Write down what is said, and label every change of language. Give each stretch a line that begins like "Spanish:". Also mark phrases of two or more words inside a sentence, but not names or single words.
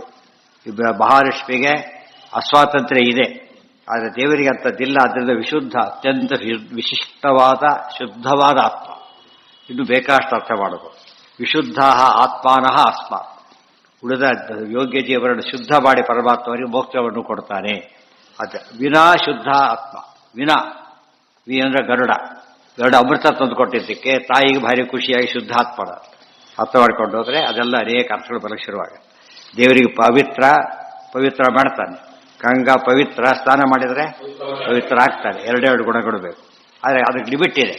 Kannada: ಮಹಾಲಕ್ಷ್ಮಿಗೆ ಅಸ್ವಾತಂತ್ರ್ಯ ಇದೆ, ಆದರೆ ದೇವರಿಗೆ ಅಂಥದ್ದಿಲ್ಲ. ಅದರಿಂದ ವಿಶುದ್ಧ, ಅತ್ಯಂತ ವಿಶಿಷ್ಟವಾದ ಶುದ್ಧವಾದ ಆತ್ಮ. ಇನ್ನು ಬೇಕಾಷ್ಟು ಅರ್ಥ ಮಾಡೋದು.
Sanskrit: ವಿಶುದ್ಧ ಆತ್ಮಾನಃ ಅಸ್ಮಾತ್.
Kannada: ಉಳಿದ ಯೋಗ್ಯ ಜೀವರನ್ನು ಶುದ್ಧ ಮಾಡಿ ಪರಮಾತ್ಮವರಿಗೆ ಮೋಕ್ಷವನ್ನು ಕೊಡ್ತಾನೆ. ಅದು ವಿನಾ ಶುದ್ಧ ಆತ್ಮ. ವಿನಾ ವಿ ಅಂದ್ರೆ ಗರುಡ. ಗರುಡ ಅಮೃತ ತಂದು ಕೊಟ್ಟಿದ್ದಕ್ಕೆ ತಾಯಿಗೆ ಭಾರಿ ಖುಷಿಯಾಗಿ ಶುದ್ಧಾತ್ಮನ ಅರ್ಥ ಮಾಡ್ಕೊಂಡು ಹೋದ್ರೆ ಅದೆಲ್ಲ ಅನೇಕ ಅರ್ಥಗಳು ಬರಕ್ಕೆ ಶುರುವಾಗ. ದೇವರಿಗೆ ಪವಿತ್ರ ಮಾಡ್ತಾನೆ. ಗಂಗಾ ಪವಿತ್ರ, ಸ್ನಾನ ಮಾಡಿದರೆ ಪವಿತ್ರ ಆಗ್ತಾನೆ. ಎರಡೆರಡು ಗುಣಗಳು ಬೇಕು. ಆದರೆ ಅದಕ್ಕೆ ಲಿಮಿಟ್ ಇದೆ.